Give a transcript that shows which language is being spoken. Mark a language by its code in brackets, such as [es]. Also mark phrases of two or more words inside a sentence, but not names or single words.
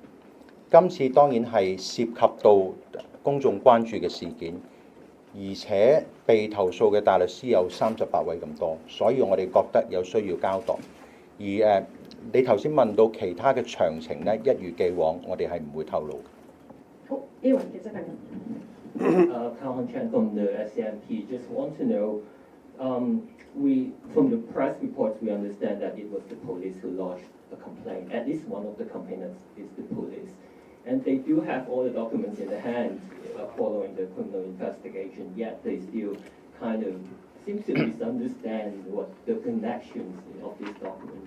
[yue] 今次當然係涉及到公眾關注嘅事件，而且被投訴嘅大律師有38位咁多，所以我哋覺得有需要交代。而你頭先問到其他嘅詳情咧，一如既往，我哋係唔會透露。好，呢位記者朋友。 [en] Calvin Chan from the SCMP. Just want to know, from the press reports, we understand that it was the police who lodged a complaint. At least one of the complainants is the police. And they do have all the documents in their hand following the criminal investigation, yet they still kind of seem to misunderstand what the connections of these documents.